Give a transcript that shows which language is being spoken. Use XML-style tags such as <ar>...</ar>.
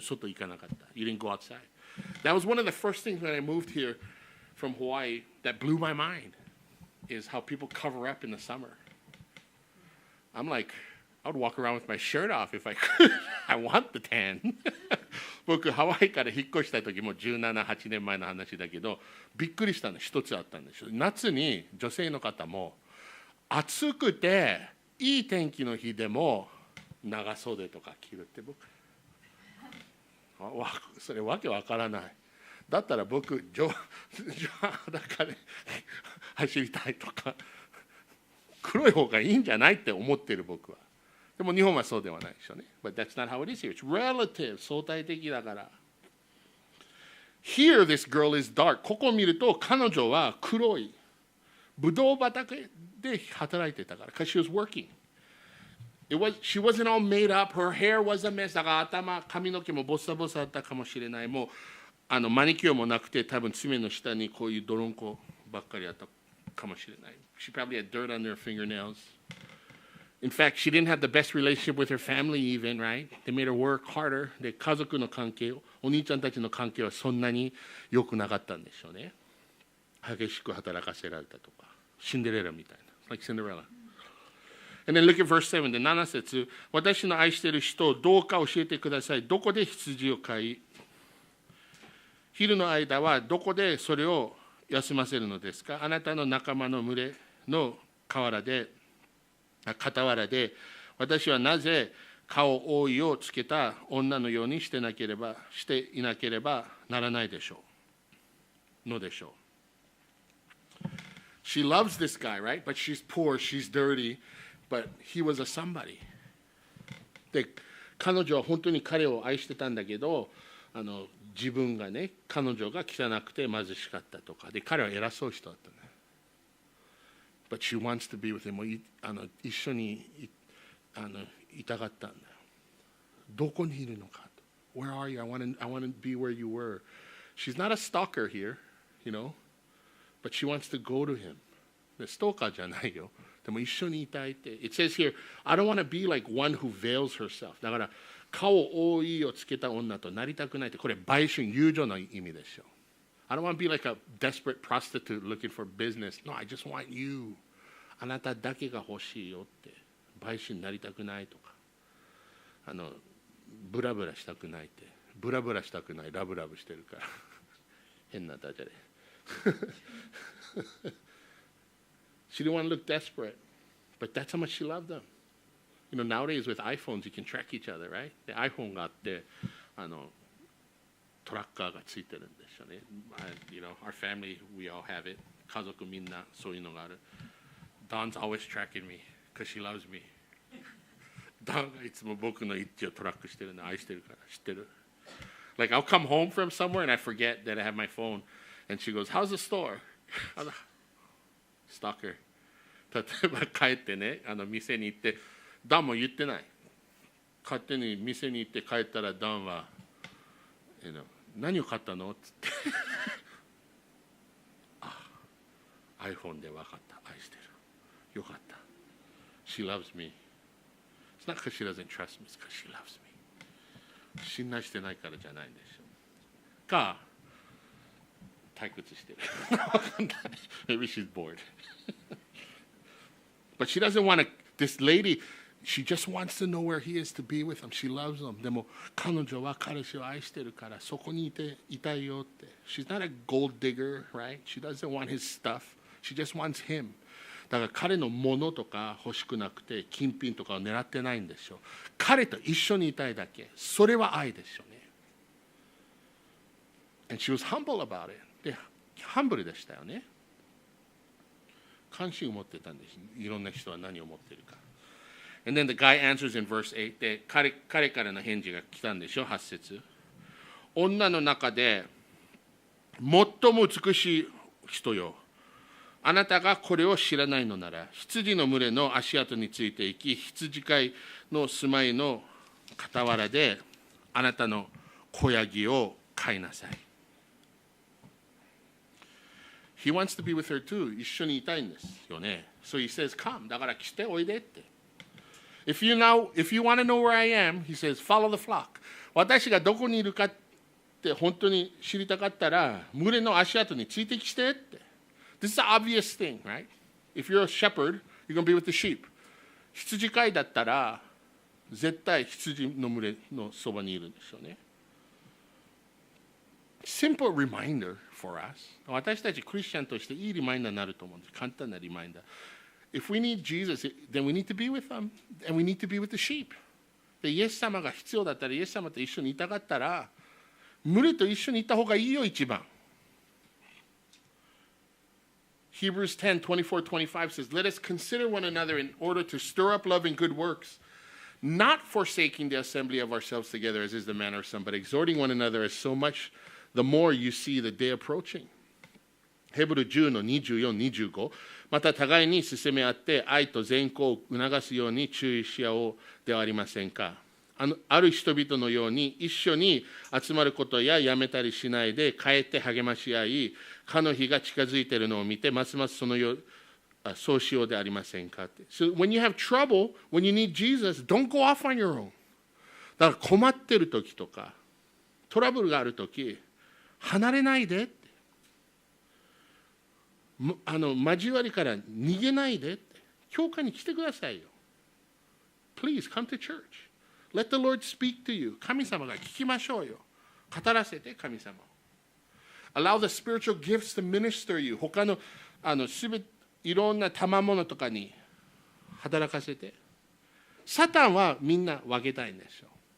<ja>外行かなかった。</ja> <en>You didn't go outside. That was one of the first things when I moved here from Hawaii that blew my mind, is how people cover up in the summer. I'm like, I would walk around with my shirt off if I could. I want the tan.</en> <ja>僕、ハワイから引っ越した時も17、8年前の話だけど、びっくりしたの一つあったんですよ。夏に女性の方も暑くていい天気の日でも長袖とか着るって僕、それわけわからない。だったら僕、裸で走りたいとか、黒い方がいいんじゃないって思ってる僕は。でも日本はそうではないでしょうね。</ja> <en>But that's not how it is here. It's relative.</en> <ja>相対的だから。</ja> <en>Here, this girl is dark.</en> <ja>ここを見ると彼女は黒い。ブドウ畑で働いてたから。</ja> <en>Because she was working. She wasn't all made up. Her hair was a mess.</en> <ja>だから髪の毛もボサボサだったかもしれない。もうマニキュアもなくて、多分爪の下にこういう泥んこばっかりあったかもしれない。</ja> <en>She probably had dirt on her fingernails. In fact, she didn't have the best relationship with her family even, right? They made her work harder.</en> <ja>で、家族の関係、お兄ちゃんたちの関係はそんなに良くなかったんでしょうね。激しく働かせられたとか、シンデレラみたいな。</ja> <en>Like Cinderella. And then look at verse 7.</en> <ja>で、7節。私の愛している人をどうか教えてください。どこで羊を飼い、昼の間はどこでそれを休ませるのですか？あなたの仲間の群れの傍らで、私はなぜ顔覆いをつけた女のようにしていなければならないでしょう。</ja> <en>She loves this guy, right? But she's poor, she's dirty, but he was a somebody.</en> <ja>で、彼女は本当に彼を愛してたんだけど、自分がね、彼女が汚くて貧しかったとか、で、彼は偉そう人だったね。</ja> <en>But she wants to be with him.</en> <ja>一緒にいたかったんだよ。どこにいるのかと。</ja> <en>Where are you? I want to be where you were. She's not a stalker here, you know, but she wants to go to him.</en> <ja>ストーカーじゃないよ。でも一緒にいたいって。</ja> <en>It says here, I don't want to be like one who veils herself.</en> <ja>だから顔覆いをつけた女となりたくないって、これ売春、友情の意味でしょ。</ja> <en>I don't want to be like a desperate prostitute looking for business. No, I just want you.</en> <ja>あなただけが欲しいよって。売春になりたくないとか。ブラブラしたくないって。ブラブラしたくない、ラブラブしてるから。変なダジャレ。</ja> <en>She didn't want to look desperate, but that's how much she loved them. You know, nowadays with iPhones, you can track each other, right?</en> <ja>で、iPhone があって、トラッカーがついてるんですよね。</ja> <en>You know, our family, we all have it.</en> <ja>家族みんなそういうのがある。</ja> <en>Dawn's always tracking me because she loves me.</en> <ja>Dawn がいつも僕の位置をトラックしてるの愛してるから知ってる。</ja> <en>Like I'll come home from somewhere and I forget that I have my phone, and she goes, "How's the store?" Stalker.</en> <ja>例えば帰ってね、店に行って、ダンも言ってない。勝手に店に行って帰ったらダンは、何を買ったのって言って。iPhone で分かった。愛してる。よかった。</ja> <en>She loves me. It's not because she doesn't trust me, it's because she loves me.</en> <ja>信頼してないからじゃないんでしょう。か、退屈してる。</ja> <en>Maybe she's bored. But she doesn't want to, this lady, she just wants to know where he is to be with him. She loves him.</en> <ja>でも彼女は彼氏を愛してるからそこにいたいよって。</ja> <en>She's not a gold digger, right? She doesn't want his stuff. She just wants him.</en> <ja>だから彼のものとか欲しくなくて金品とかを狙ってないんでしょう。彼と一緒にいたいだけ。それは愛でしょうね。</ja> <en>And she was humble about it.</en> <ja>で、ハンブルでしたよね。関心を持ってたんです。いろんな人は何を持っているか。</ja> <en>And then the guy answers in verse 8.</en> <ja>で、彼からの返事が来たんでしょ、8節。女の中で最も美しい人よ。あなたがこれを知らないのなら、羊の群れの足跡についていき、羊飼いの住まいの傍らで、あなたの子ヤギを飼いなさい。</ja> <en>He wants to be with her too.</en> <ja>一緒にいたいんですよね。</ja> <en>So he says, come.</en> <ja>だから来ておいでって。</ja> <en>If you want to know where I am, he says, follow the flock.</en> <ja>私がどこにいるかって本当に知りたかったら、群れの足跡についてきてって。</ja> <en>This is an obvious thing, right? If you're a shepherd, you're going to be with the sheep.</en> <ja>羊飼いだったら、絶対羊の群れのそばにいるんですよね。</ja> <en>Simple reminder for us.</en> <ja>私たちクリスチャンとしていいリマインダーになると思うんです。簡単なリマインダー。</ja> <en>If we need Jesus, then we need to be with them, and we need to be with the sheep.</en> <ja>で、イエス様が必要だったら、イエス様と一緒にいたかったら、群れと一緒にいた方がいいよ、一番。</ja> <en>Hebrews 10:24-25 says, Let us consider one another in order to stir up love and good works, not forsaking the assembly of ourselves together, as is the manner of some, but exhorting one another as so much the more you see the day approaching.</en> <ja>ヘブル10の24、25。また互いに進め合って愛と善行を促すように注意し合おうではありませんか。ある人々のように一緒に集まることややめたりしないでかえって励まし合い、かの日が近づいているのを見てますますそうしようでありませんか。</ja> <en>So when you have trouble, when you need Jesus, don't go off on your own.</en> <ja>だから困ってる時とかトラブルがある時、離れないでって。交わりから逃げないでって。教会に来てくださいよ。</ja> <en>Please come to church.Let the Lord speak to you.</en> <ja>神様が聞きましょうよ。語らせて神様を。</ja> <en>Allow the spiritual gifts to minister you.</en> <ja>他のいろんな賜物とかに働かせて、サタンはみんな分けたいんですよ。</ja>